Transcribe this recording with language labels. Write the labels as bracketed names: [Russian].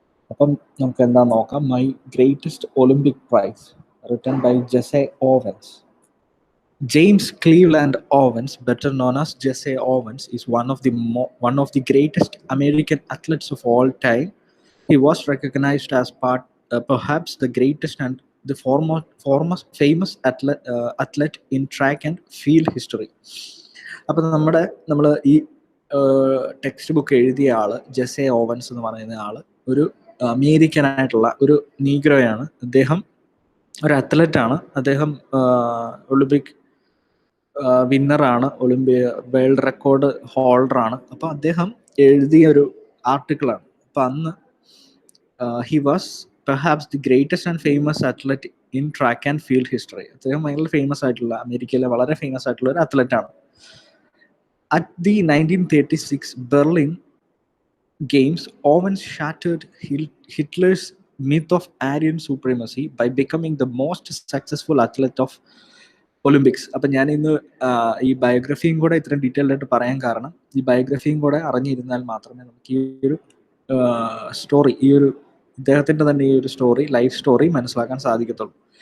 [Malayalam] അപ്പം നമുക്ക് എന്താ നോക്കാം. [English] My greatest Olympic prize, written by Jesse Owens. James Cleveland Owens, better known as Jesse Owens, is one of the greatest American athletes of all time. He was recognized as perhaps the greatest and the foremost famous athlete in track and field history. [Malayalam] അപ്പം നമ്മൾ ഈ text book എഴുതിയ ആള് Jesse Owens എന്ന് പറയുന്ന ആള് ഒരു അമേരിക്കനായിട്ടുള്ള ഒരു നീഗ്രോയാണ്. അദ്ദേഹം ഒരു അത്ലറ്റാണ്. അദ്ദേഹം ഒളിമ്പിക് വിന്നറാണ്, വേൾഡ് റെക്കോർഡ് ഹോൾഡറാണ്. അപ്പോൾ അദ്ദേഹം എഴുതിയ ഒരു ആർട്ടിക്കിളാണ്. അപ്പോൾ അന്ന് [English] He was perhaps the greatest and famous athlete in track and field history. [Malayalam] അദ്ദേഹം ഭയങ്കര ഫേമസ് ആയിട്ടുള്ള, അമേരിക്കയിലെ വളരെ ഫേമസ് ആയിട്ടുള്ള ഒരു അത്ലറ്റാണ്. [English] At the 1936 Berlin Games, Owens shattered Hitler's myth of Aryan supremacy by becoming the most successful athlete of Olympics. [Malayalam] അപ്പം ഞാൻ ഇന്ന് ഈ ബയോഗ്രഫിയും കൂടെ ഇത്രയും ഡീറ്റെയിൽഡ് ആയിട്ട് പറയാൻ കാരണം, ഈ ബയോഗ്രഫിയും കൂടെ അറിഞ്ഞിരുന്നാൽ മാത്രമേ നമുക്ക് ഈ ഒരു സ്റ്റോറി, ഈ ഒരു ഇദ്ദേഹത്തിൻ്റെ തന്നെ ഈ ഒരു സ്റ്റോറി, ലൈഫ് സ്റ്റോറി മനസ്സിലാക്കാൻ സാധിക്കത്തുള്ളൂ.